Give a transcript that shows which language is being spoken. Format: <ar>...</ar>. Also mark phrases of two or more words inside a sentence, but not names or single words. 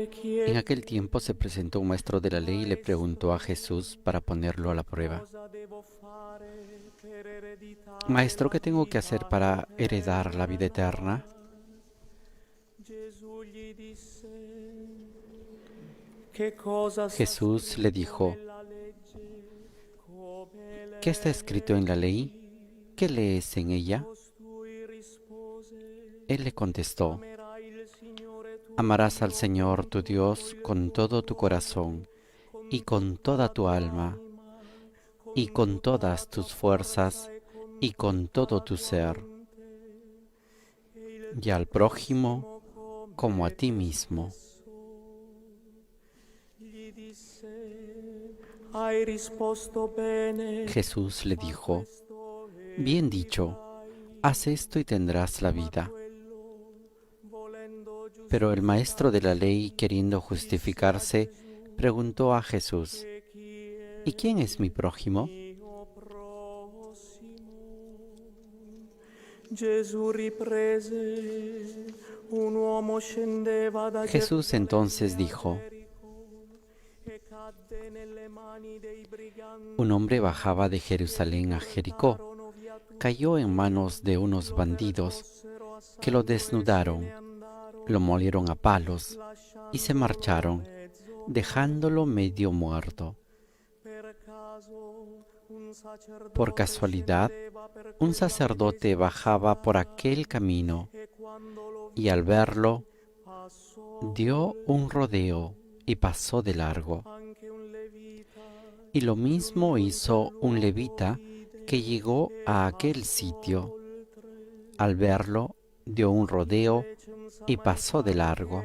<es>En</es> <it>chiedere</it> <es>aquel tiempo se presentó un maestro de la ley y le preguntó a Jesús para ponerlo a la prueba:</es> <it>cosa devo fare per ereditare</it> <es>Maestro,</es> <it>la</it> <es>¿qué tengo que</es> <it>vita</it> <es>hacer para heredar la vida eterna?</es> <it>Gesù gli disse: che cosa sta</it> <es>Jesús le dijo:</es> <it>nella legge, come</it> <es>¿qué está escrito en la ley? ¿Qué lees en ella?</es> <it>costui rispose:</it> <es>Él le contestó:</es> <it>amerai il Signore tuo</it> <es>Amarás al</es> <it>Dio</it> <es>Señor tu Dios con todo tu corazón y con toda tu alma y con todas tus fuerzas y con todo tu ser, y al prójimo como a ti mismo.</es> <it>gli disse: hai risposto bene.</it> <es>Jesús le dijo: Bien dicho, haz esto y tendrás la vida.</es> <it>Volendo</it> <es>Pero el maestro de la ley, queriendo justificarse, preguntó a Jesús: ¿Y quién es mi prójimo?</es> <it>mio prossimo. Gesù riprese: un uomo scendeva da</it> <es>Jesús entonces dijo:</es> <it>e cadde nelle mani dei briganti.</it> <es>Un hombre bajaba de Jerusalén a Jericó, cayó en manos de unos bandidos que lo desnudaron, lo molieron a palos y se marcharon, dejándolo medio muerto.</es> <it>Per caso un sacerdote</it> <es>Por casualidad,</es> <it>scendeva per</it> <es>un sacerdote bajaba por aquel camino</es> <it>e quando lo</it> <es>y al verlo</es> <it>passò</it> <es>dio un rodeo y pasó de largo.</es> <it>anche un levita.</it> <es>Y lo mismo hizo un levita que llegó a aquel sitio. Al verlo, dio un rodeo y pasó de largo.</es>